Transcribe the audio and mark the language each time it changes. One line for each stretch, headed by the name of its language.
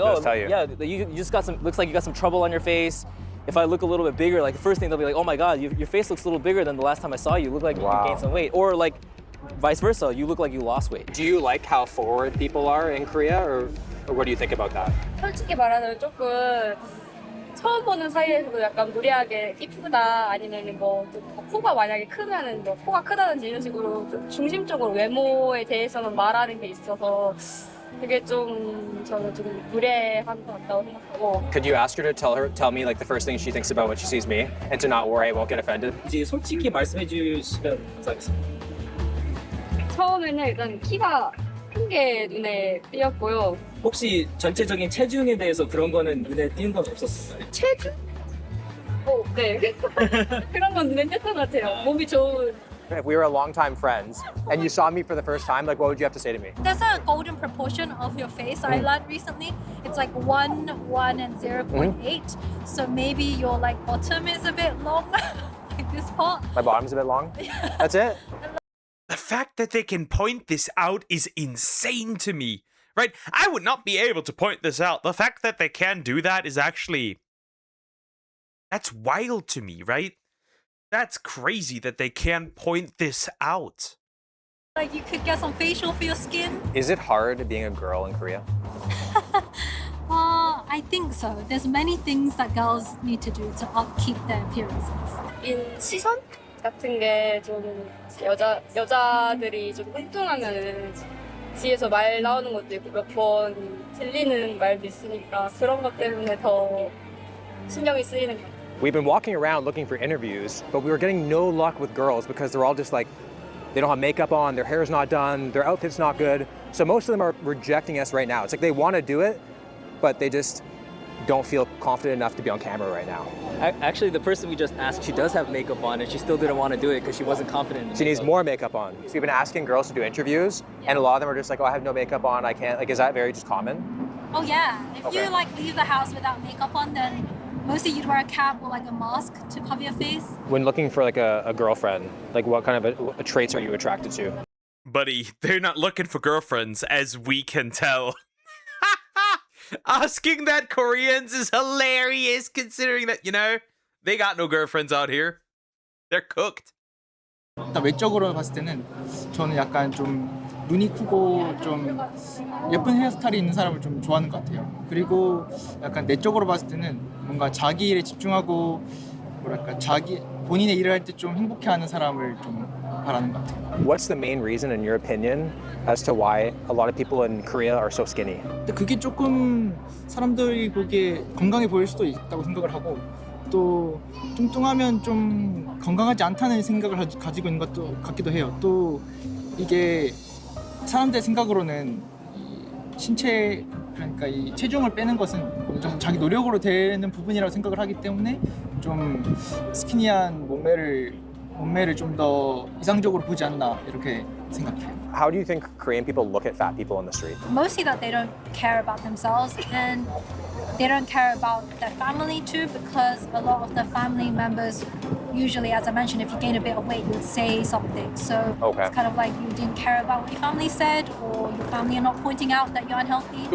English: They'll oh, just tell you. yeah, you just got some, looks like you got some trouble on your face. If I look a little bit bigger, like the first thing they'll be like, oh my God, your face looks a little bigger than the last time I saw you. You look like you gained some weight. Or like vice versa, you look like you lost weight. Do you like how forward people are in Korea, or what do you think about that?
Korean: 솔직히 말하자면 조금 처음 보는 사이에서도 약간 무리하게 이쁘다 아니면 뭐좀 코가 만약에 크면은 뭐 코가 크다든지 이런 식으로 좀 중심적으로 외모에 대해서는 말하는 게 있어서 그게 좀 저는 좀 무례한 것 같다고 생각하고.
English: Could you ask her to tell me like the first thing she thinks about when she sees me, and to not worry I won't get offended?
Korean: 이제 솔직히 말씀해 주시면 감사하겠습니다. 처음에는 일단 키가 큰 게 눈에 띄었고요. 혹시 전체적인 체중에 대해서 그런 거는 눈에 띄는 건 없었어요? 체중? 네. 그런 건 눈에 띄었던 것 같아요. 몸이 좋은.
English: If we were a longtime friends and you saw me for the first time, like what would you have to say to me? There's a golden proportion of your face I learned recently. It's like 1, 1, and 0.8. So maybe your like bottom is a bit long, like this part. My bottom's a bit long. That's it? The fact that they can point this out is insane to me, right? I would not be able to point this out. The fact that they can do that is actually... That's wild to me, right? That's crazy that they can point this out. Like you could get some facial for your skin. Is it hard being a girl in Korea? I think so. There's many things that girls need to do to upkeep their appearances.
Korean: 시선 같은 게 좀 여자들이 좀 뚱뚱하면은 뒤에서 말 나오는 것도 있고 몇 번 들리는 말도 있으니까 그런 것 때문에 더 신경이 쓰이는 것 같아요.
English: We've been walking around looking for interviews, but we were getting no luck with girls because they're all just like, they don't have makeup on, their hair's not done, their outfit's not good. So most of them are rejecting us right now. It's like they want to do it, but they just don't feel confident enough to be on camera right now. Actually, the person we just asked, she does have makeup on and she still didn't want to do it because she wasn't confident in She needs makeup. more makeup on. So we've been asking girls to do interviews, and a lot of them are just like, oh, I have no makeup on, I can't. Like, is that very just common? Oh yeah. If Okay. you like leave the house without makeup on, then mostly you'd wear a cap or like a mask to cover your face. When looking for like a girlfriend, like what kind of a traits are you attracted to? Buddy, they're not looking for girlfriends, as we can tell. Asking that Koreans is hilarious, considering that, you know, they got no girlfriends out here. They're cooked.
Korean: 일단 외적으로 봤을 때는 저는 약간 좀 눈이 크고 좀 예쁜 헤어스타일이 있는 사람을 좀 좋아하는 것 같아요. 그리고 약간 내적으로 봤을 때는 뭔가 자기 일에 집중하고 뭐랄까 자기 본인의 일을 할 때 좀 행복해하는 사람을 좀 바라는 것 같아요.
English: What's the main reason, in your opinion, as to why a lot of people in Korea are so skinny?
Korean: 근데 그게 조금 사람들이 보기에 건강해 보일 수도 있다고 생각을 하고 또 뚱뚱하면 좀 건강하지 않다는 생각을 가지고 있는 것도 같기도 해요. 또 이게 사람들의 생각으로는 이 신체 그러니까 이 체중을 빼는 것은 좀 자기 노력으로 되는 부분이라고 생각을 하기 때문에 좀 스키니한 몸매를 좀 더 이상적으로 보지 않나 이렇게 생각해요.
English: How do you think Korean people look at fat people on the street? Mostly that they don't care about themselves and they don't care about their family too, because a lot of the family members usually, as I mentioned, if you gain a bit of weight, you would say something. So Okay. it's kind of like you didn't care about what your family said, or your family are not pointing out that you're unhealthy.